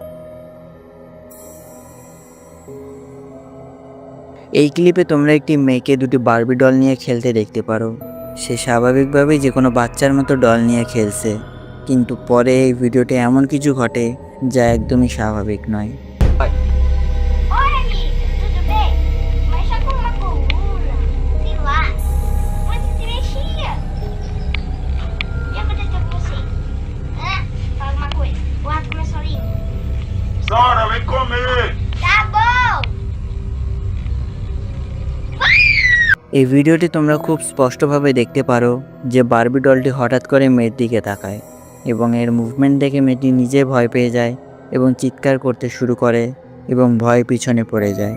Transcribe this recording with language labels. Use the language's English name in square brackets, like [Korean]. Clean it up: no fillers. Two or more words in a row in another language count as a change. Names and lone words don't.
[Bangla] এই ক্লিপে তোমরা একটি মেয়েকে দুটি বারবি ডল নিয়ে খেলতে দেখতে পারো। সে স্বাভাবিকভাবেই যে কোনো বাচ্চার মতো ডল নিয়ে খেলছে, কিন্তু পরে এই ভিডিওতে এমন কিছু ঘটে যা একদমই স্বাভাবিক নয়। [Portuguese] Oi, amiga, tudo bem? Mas tá com uma coluna, sei lá. Onde se mexia? O que aconteceu com você? Hã? Fala uma coisa. O rato começou a rir. Sara, vem comer! Tá bom! [Bangla] এই ভিডিওটি তোমরা খুব স্পষ্টভাবে দেখতে পারো যে বারবি ডলটি হঠাৎ করে মেয়ের দিকে তাকায় এবং এর মুভমেন্ট দেখে মেয়েটি নিজে ভয় পেয়ে যায় এবং চিৎকার করতে শুরু করে এবং ভয় পিছনে পড়ে যায়।